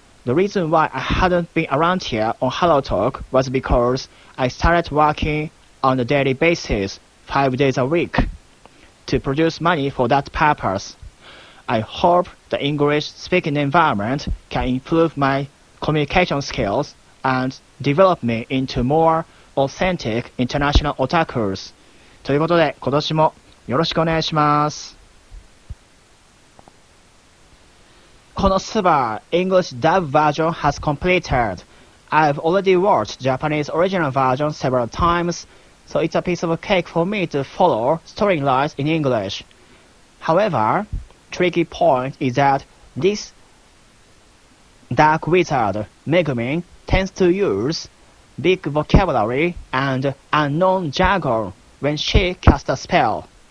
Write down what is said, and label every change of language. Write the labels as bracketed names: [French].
[English] The reason why I hadn't been around here on HelloTalk was because I started working on a daily basis, 5 days a week, to produce money for that purpose. I hope the English speaking environment can improve my communication skills and develop me into more authentic international otakus. [Japanese] ということで、今年もよろしくお願いします。 [English] このスバ English dub version has completed. I've already watched Japanese original version several times, so it's a piece of cake for me to follow storylines in English. However, tricky point is that this dark wizard, Megumin, tends to use big vocabulary and unknown jargon when she casts a spell.